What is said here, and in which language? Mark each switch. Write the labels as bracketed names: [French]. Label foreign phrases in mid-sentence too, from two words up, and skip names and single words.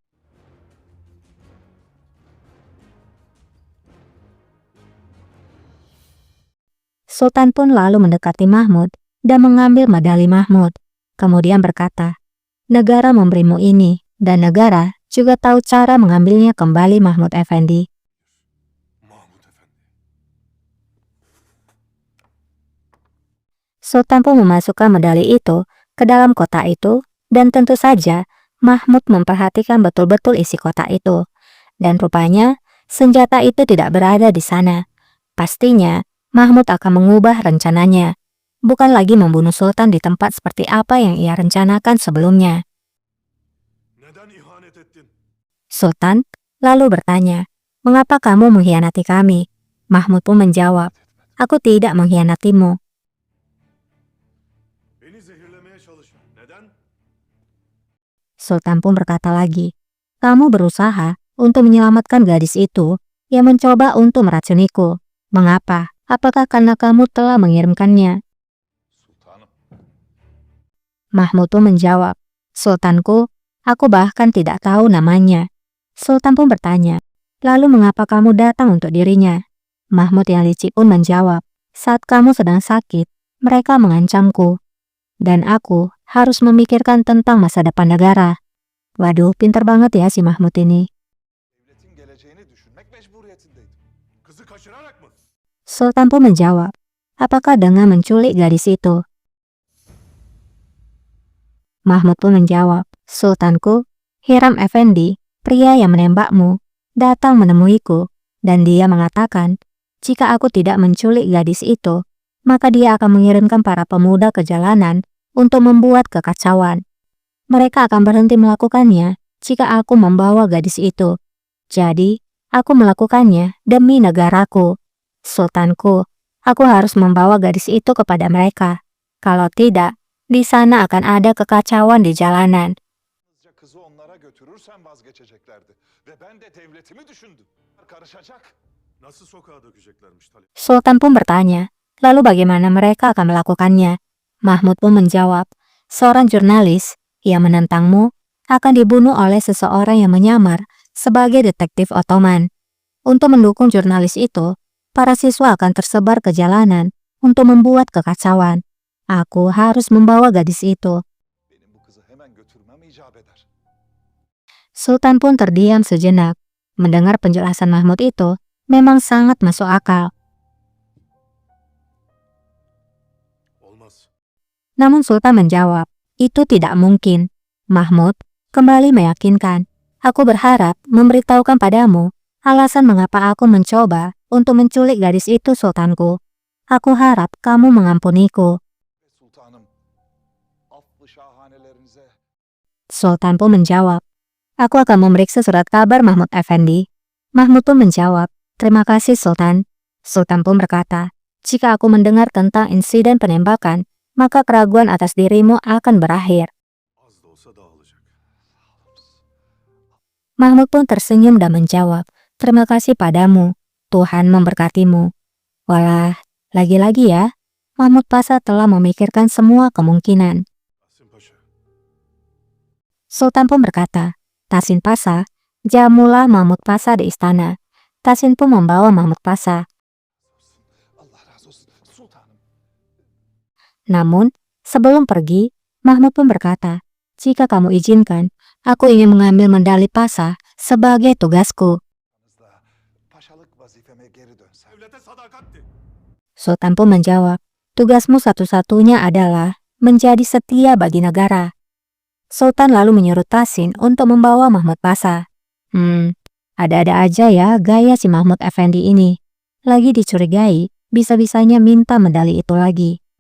[Indonesian] Sultan pun lalu mendekati Mahmud dan mengambil medali Mahmud. Kemudian berkata, negara memberimu ini, dan negara juga tahu cara mengambilnya kembali Mahmud Effendi. Mahmut Efendi. Sultan pun memasukkan medali itu ke dalam kotak itu, dan tentu saja Mahmud memperhatikan betul-betul isi kotak itu. Dan rupanya senjata itu tidak berada di sana. Pastinya Mahmud akan mengubah rencananya, bukan lagi membunuh Sultan di tempat seperti apa yang ia rencanakan sebelumnya. [Turkish] Neden ihanet ettin? [Indonesian] Sultan lalu bertanya, mengapa kamu mengkhianati kami? Mahmud pun menjawab, aku tidak mengkhianatimu. [Turkish] Beni zehirlemeye çalışma. Neden? [Indonesian] Sultan pun berkata lagi, kamu berusaha untuk menyelamatkan gadis itu yang mencoba untuk meracuniku. Mengapa? Apakah karena kamu telah mengirimkannya? Sultanım. Mahmud pun menjawab, Sultanku, aku bahkan tidak tahu namanya. Sultan pun bertanya, lalu mengapa kamu datang untuk dirinya? Mahmud yang licik pun menjawab, saat kamu sedang sakit, mereka mengancamku. Dan aku harus memikirkan tentang masa depan negara. Waduh, pinter banget ya si Mahmud ini. [Turkish] Devletin geleceğini düşünmek mecburiyetindeydim. Kızı kaçırarak mı? [Indonesian] Sultan pun menjawab, apakah dengan menculik gadis itu? Mahmud pun menjawab, Sultanku, Hiram Effendi, pria yang menembakmu, datang menemuiku, dan dia mengatakan, jika aku tidak menculik gadis itu, maka dia akan mengirimkan para pemuda ke jalanan untuk membuat kekacauan. Mereka akan berhenti melakukannya jika aku membawa gadis itu. Jadi, aku melakukannya demi negaraku. Sultanku, aku harus membawa gadis itu kepada mereka. Kalau tidak, di sana akan ada kekacauan di jalanan. [Turkish] Yalnızca kızı onlara götürürsen vazgeçeceklerdi. Ve ben de devletimi düşündüm. Karışacak. Nasıl sokağa dökeceklermiş Talip? [Indonesian] Sultan pun bertanya, lalu bagaimana mereka akan melakukannya? Mahmud pun menjawab, seorang jurnalis yang menentangmu akan dibunuh oleh seseorang yang menyamar sebagai detektif Ottoman. Untuk mendukung jurnalis itu, para siswa akan tersebar ke jalanan untuk membuat kekacauan. Aku harus membawa gadis itu. [Turkish] Benim bu kızı hemen götürmem icap eder. [Indonesian] Sultan pun terdiam sejenak. Mendengar penjelasan Mahmud itu memang sangat masuk akal. Olmaz. Namun Sultan menjawab, itu tidak mungkin. Mahmud kembali meyakinkan, aku berharap memberitahukan padamu alasan mengapa aku mencoba untuk menculik gadis itu, Sultanku. Aku harap kamu mengampuniku. [Turkish] Sultanım, affı şahanelerinize. [Indonesian] Sultan pun menjawab, aku akan memeriksa surat kabar Mahmud Effendi. Mahmud pun menjawab, terima kasih Sultan. Sultan pun berkata, jika aku mendengar tentang insiden penembakan, maka keraguan atas dirimu akan berakhir. [Turkish] Az da olsa dağılacak. [Indonesian] Mahmud pun tersenyum dan menjawab, terima kasih padamu. Tuhan memberkatimu. Walah, lagi-lagi ya, Mahmud Pasha telah memikirkan semua kemungkinan. Tahsin Paşa. Sultan pun berkata, Tahsin Pasha, jamulah Mahmud Pasha di istana. Tahsin pun membawa Mahmud Pasha. [Turkish] Allah razı olsun. Sultanım. [Indonesian] Namun, sebelum pergi, Mahmud pun berkata, jika kamu izinkan, aku ingin mengambil medali Pasha sebagai tugasku. [Turkish] Da paşalık vazifeme geri dönsem. Devlete sadakatti. [Indonesian] Sultan pun menjawab, tugasmu satu-satunya adalah menjadi setia bagi negara. Sultan lalu menyuruh Tahsin untuk membawa Mahmud Pasha. Ada-ada aja ya gaya si Mahmud Effendi ini. Lagi dicurigai, bisa-bisanya minta medali itu lagi.